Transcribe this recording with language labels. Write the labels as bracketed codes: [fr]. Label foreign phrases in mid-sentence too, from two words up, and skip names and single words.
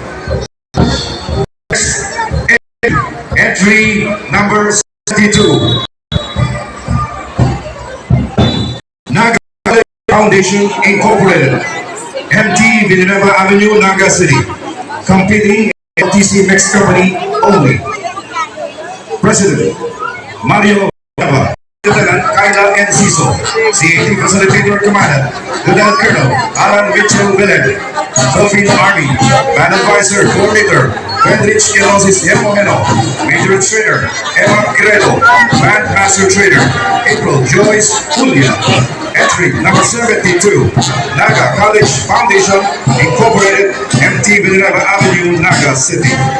[en] Entry number 72, Naga Foundation Incorporated, MT Villanueva Avenue, Naga City, competing LTC Mix Company only. President Mario Naga. Lieutenant Kyla Enciso, CAT Facilitator Commandant, Lieutenant Colonel Alan Mitchell Villen, Philippine Army, Band Advisor Coordinator, Fredrich Elosis Hemogeno, Major Trainer, Emma Guerrero, Band Master Trainer, April Joyce Julia. Entry number 72, Naga College Foundation, Incorporated, MT Villanueva Avenue, Naga City.